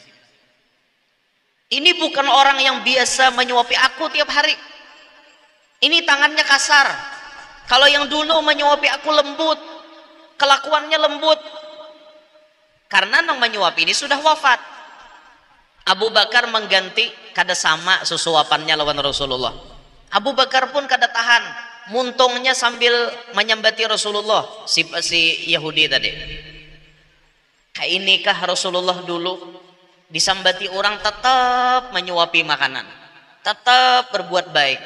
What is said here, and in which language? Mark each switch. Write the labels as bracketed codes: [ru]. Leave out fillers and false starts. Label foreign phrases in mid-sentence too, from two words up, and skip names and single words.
[id] Ini bukan orang yang biasa menyuapi aku tiap hari. Ini tangannya kasar. Kalau yang dulu menyuapi aku lembut, kelakuannya lembut. [bjn] Karena nang menyuap ini sudah wafat. Abu Bakar mengganti kada sama susuapannya lawan Rasulullah. Abu Bakar pun kada tahan, muntungnya sambil menyambati Rasulullah, si Yahudi tadi. Kayak inikah Rasulullah dulu disambati orang tetap menyuapi makanan, tetap berbuat baik.